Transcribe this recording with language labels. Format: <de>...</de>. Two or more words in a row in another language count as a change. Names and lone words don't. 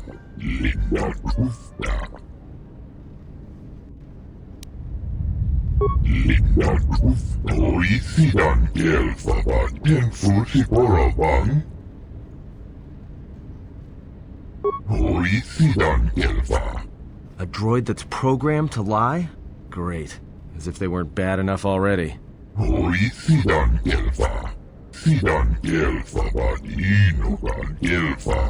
<en>Linda kufta. Linda kufta. Hoi sidan kelfa vadinukan koravan. Hoi sidan kelfa. A droid that's programmed to lie? Great. As if they weren't bad enough already. Hoi sidan kelfa. Sidan kelfa vadinukan kelfa.</en>